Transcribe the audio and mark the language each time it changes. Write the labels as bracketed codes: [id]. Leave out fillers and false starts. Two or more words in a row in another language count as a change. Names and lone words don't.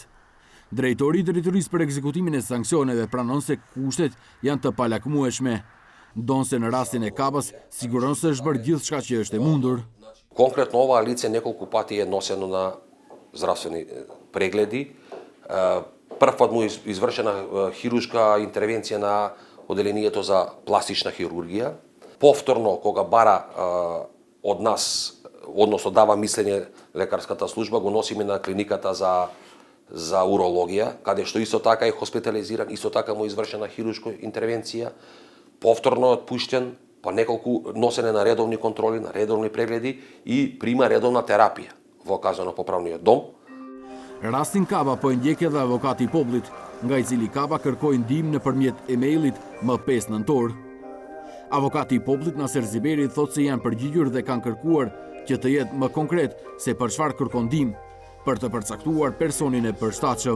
[sq] Drejtori i drejtorisë për ekzekutimin e sanksioneve pranon se kushtet janë të palakmueshme, ndonse në rastin e Kabas siguron se është bërë gjithçka që është e mundur. [mk] Конкретно оваа лице неколку пати е носено на здравствени прегледи. Прв пат му извршена хируршка интервенција на оделението за пластична хирургија. Повторно, кога бара од нас, односно дава мислење лекарската служба, го носиме на клиниката за урологија, каде што исто така е хоспитализиран, исто така му извршена хируршка интервенција. Повторно е отпуштен, па неколку носене на редовни контроли, на редовни прегледи и прима редовна терапија во казнено-поправниот дом. [sq] Rastin Kaba po e ndjek edhe avokati i popullit, nga i cili Kaba kërkoi ndihmë nëpërmjet emailit më 5 nëntor. Avokati i popullit Naser Ziberi thotë se janë përgjigjur dhe kanë kërkuar që të jetë më konkret se për çfarë kërkon ndihmë, për të përcaktuar personin e përshtatshëm.